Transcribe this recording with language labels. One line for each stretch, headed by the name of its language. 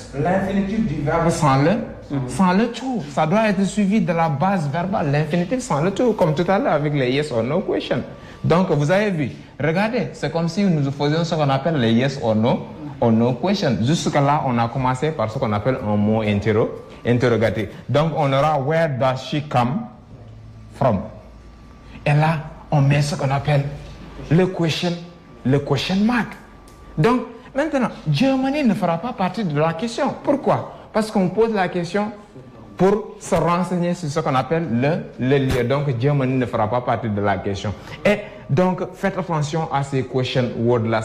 French: L'infinitif du verbe sans le tout. Ça doit être suivi de la base verbale. L'infinitif sans le tout, comme tout à l'heure avec les yes or no question. Donc, vous avez vu, regardez, c'est comme si nous faisions ce qu'on appelle les yes or no question. Jusqu'à là, on a commencé par ce qu'on appelle un mot interrogatif. Donc, on aura
English: where does she come from?
French: Et là, on met ce qu'on appelle le question mark. Donc, maintenant, Germany ne fera pas partie de la question. Pourquoi? Parce qu'on pose la question pour se renseigner sur ce qu'on appelle le lieu. Donc, Germany ne fera pas partie de la question. Et donc, faites attention à ces question words-là.